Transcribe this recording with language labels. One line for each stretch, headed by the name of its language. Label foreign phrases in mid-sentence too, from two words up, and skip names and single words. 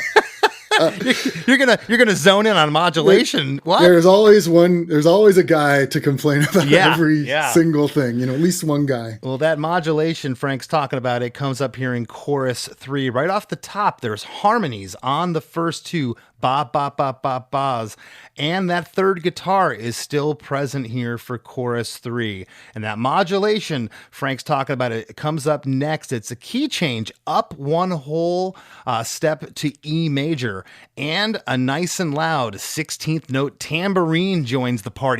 English: You're gonna zone in on modulation. What? There's always a guy to complain about every single thing. At least one guy. Well, that modulation Frank's talking about, it comes up here in chorus 3. Right off the top, there's harmonies on the first 2 ba ba ba ba ba's, and that third guitar is still present here for chorus 3. And that modulation, Frank's talking about it comes up next. It's a key change up one whole step to E major, and a nice and loud 16th note tambourine joins the party.